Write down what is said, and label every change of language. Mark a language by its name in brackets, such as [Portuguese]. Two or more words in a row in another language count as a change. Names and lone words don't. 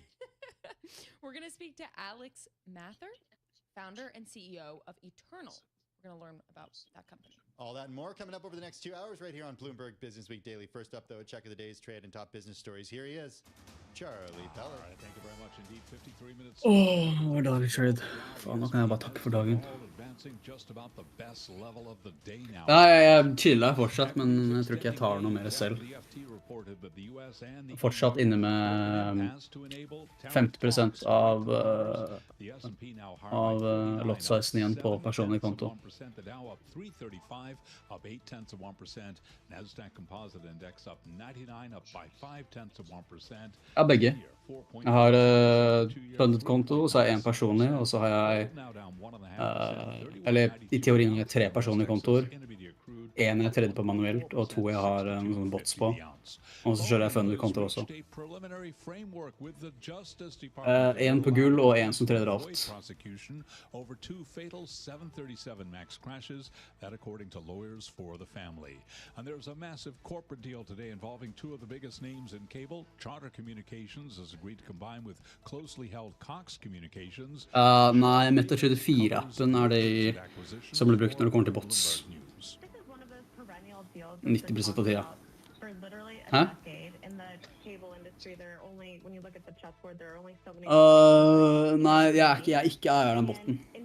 [English] We're going to speak to Alex Mather, founder and CEO of Eternal. We're going to learn about that company. All that and more coming up over the next 2 hours right here on Bloomberg Business Week Daily. First up, though, a check of the day's trade and top business stories. Here he is, Charlie Pellet. All right, thank you very much indeed. 53 minutes. [Norwegian] Åh, var dårlig trade. Faen, nå kan jeg bare takke for dagen. [English] Level of the day now. [Norwegian] Nei, jeg chiller fortsatt, men jeg tror ikke jeg tar noe mer selv. [English] The FT reported that [Norwegian] fortsatt inne med 50% av lot-sizen igjen på personlig konto. Ja, begge. Jeg har funded-konto, så har jeg en personlig, og så har jeg eller i teorien har jeg 3 personlige kontoer. En jeg tredje på manuelt, og 2 jeg har noen bots på. Og så kjører jeg funded-kontoer også. En på gull og en som tredjer alt. [English] Over 2 fatal 737 MAX crashes, that according to lawyers for the family. And there's a massive corporate deal today involving 2 of the biggest names in cable. Charter Communications has agreed to combine with closely held Cox Communications. [Norwegian] Nei, Meta24-appen det som blir brukt når det kommer til bots. 90% av tida. Hæ? Nei, jeg er ikke eier den botten.